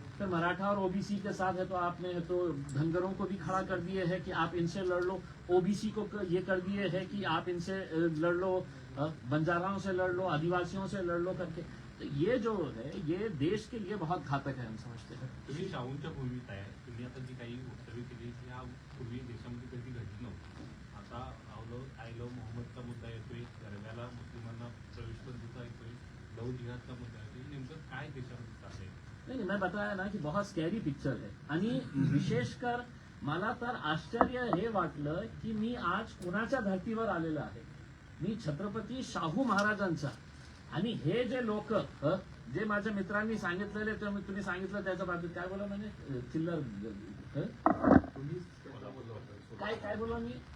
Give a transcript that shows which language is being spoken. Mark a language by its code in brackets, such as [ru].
[hi] फिर मराठा और ओबीसी के साथ है तो आपने तो धनगरों को भी खड़ा कर दिए है कि आप इनसे लड़ लो, ओबीसी को ये कर दिए है कि आप इनसे लड़ लो, बंजाराओं से लड़ लो, आदिवासियों से लड़ लो करके। तो ये जो है ये देश के लिए बहुत घातक है, हम समझते हैं। [mr] तुम्ही शाहूंच्या भूमीत आहे, तुम्ही आता जी काही वक्तव्य केली ती यापूर्वी देशामध्ये कधी घडली नव्हती। आता आय लव्ह मोहम्मदचा मुद्दा येतोय, दरम्याला मुस्लिमांना प्रवेश बंदीचा येतोय, लव जिहादचा मुद्दा येतोय, नेमकं काय देशामध्ये चाललंय? [hi] नहीं, मैं बताया ना कि बहुत [en] scary picture [hi] है। [mr] आणि विशेषकर मला तर आश्चर्य हे वाटलं की मी आज कोणाच्या धर्तीवर आलेलं आहे। मी छत्रपती शाहू महाराजांचा, आणि हे जे लोक जे माझ्या मित्रांनी सांगितलेले, तुम्ही सांगितलं त्याच्या बाबतीत काय बोला म्हणजे चिल्लर काय बोला मी?